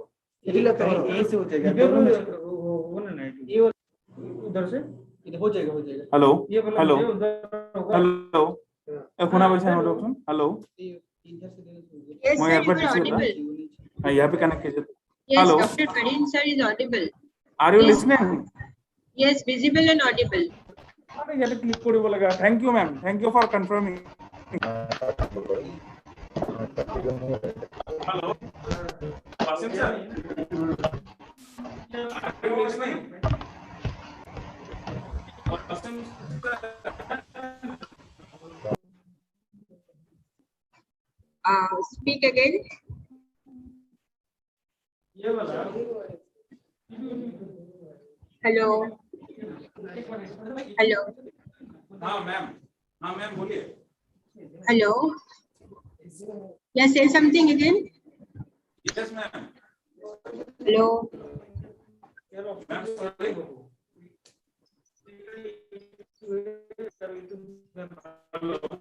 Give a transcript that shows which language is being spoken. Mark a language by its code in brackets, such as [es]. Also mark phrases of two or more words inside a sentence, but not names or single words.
[hi] यही লেপটপ यही से हो जाएगा वो ना ये उधर से हो जाएगा हेलो हेलो हेलो [as] শুনা পাইছা ন [hi] ডক্টৰ হেল্ল' [en] Yes, [as] মই [en] sir, [as] ইয়াৰ [en] you [as] পৰা [en] are [as] দিছো [en] audible. [hi] यहाँ पे कनेक्ट कीजिए [en] Yes, हेलो Dr. Karim sir is audible. are you Yes. लिसनिंग Yes, visible and audible. [hi] अरे यार [as] ক্লিক কৰিব লাগে [en] thank you ma'am thank you for confirming hello Wasim sir are you listening Wasim Speak again. [hi] ये वाला [en] Hello. Hello. [hi] हाँ मैम बोलिए [en] Hello. Yeah, say something again. yes ma'am Hello. ma'am sorry hello